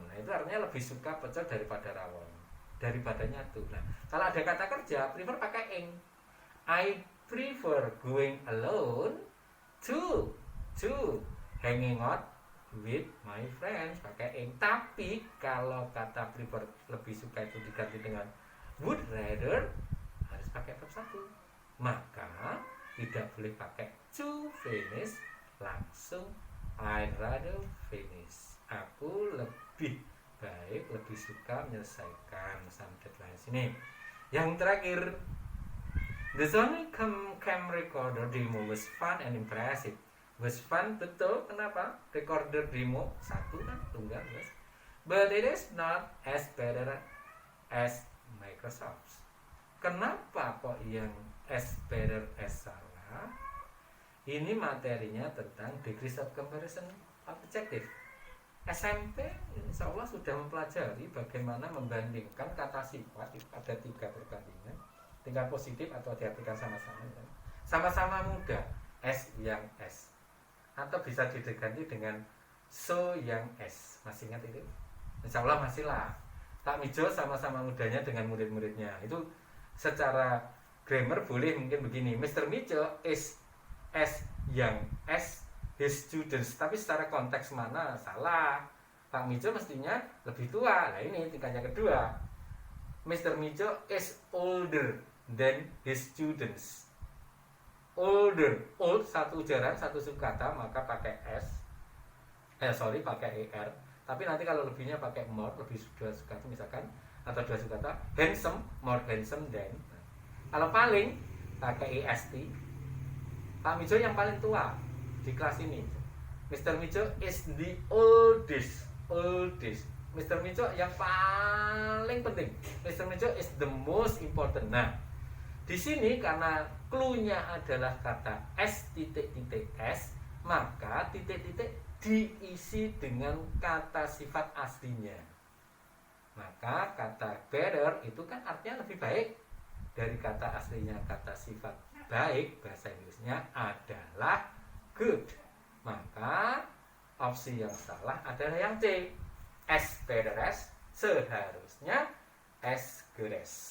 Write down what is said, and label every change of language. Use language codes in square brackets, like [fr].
[id] Nah, itu artinya lebih suka pecel daripada rawon, daripada nyatu. Nah, kalau ada kata kerja, prefer pakai ing. [en] I prefer going alone to hanging out with my friends, [id] pakai ing. Tapi kalau kata prefer lebih suka itu diganti dengan would rather, harus pakai verb 1. Maka tidak boleh pakai to finish, langsung I'd rather finish. Aku lebih baik, lebih suka menyelesaikan [en] some deadlines [id] ini. [en] Yang terakhir, the Sony cam recorder demo was fun and impressive. Was fun, [id] betul. Kenapa? Recorder demo 1 kan, tunggal guys. [en] But it is not as better as Microsoft. [id] Kenapa kok yang as better as salah? Ini materinya tentang degrees of comparison objective. SMP insya Allah sudah mempelajari bagaimana membandingkan kata sifat. Ada 3 perbandingan, tingkat positif atau diartikan sama-sama ya. Sama-sama muda, S yang S, atau bisa diganti dengan so yang S. Masih ingat itu? Insya Allah masih lah. Pak Mijo sama-sama mudanya dengan murid-muridnya. Itu secara grammar boleh mungkin begini, Mr. Mijo is S yang S his students, tapi secara konteks mana salah. Pak Mijo mestinya lebih tua. Nah ini tingkat yang kedua. [en] Mr. Mijo is older than his students. [id] Older, old satu ujaran satu subkata maka pakai s. Pakai er. Tapi nanti kalau lebihnya pakai more, lebih dua subkata misalkan atau dua subkata. Handsome, more handsome than. Kalau paling pakai est. Pak Mijo yang paling tua di kelas ini. [en] Mr. Mijo is the oldest. Mr. [id] Mijo yang paling penting. Mr. [en] Mijo is the most important. [id] Nah, di sini karena clue-nya adalah kata s titik-titik s, maka titik-titik diisi dengan kata sifat aslinya. Maka kata better itu kan artinya lebih baik dari kata aslinya. Kata sifat baik bahasa Inggrisnya adalah good. Maka opsi yang salah adalah yang C. [en] As better as, [id] seharusnya [en] as good as.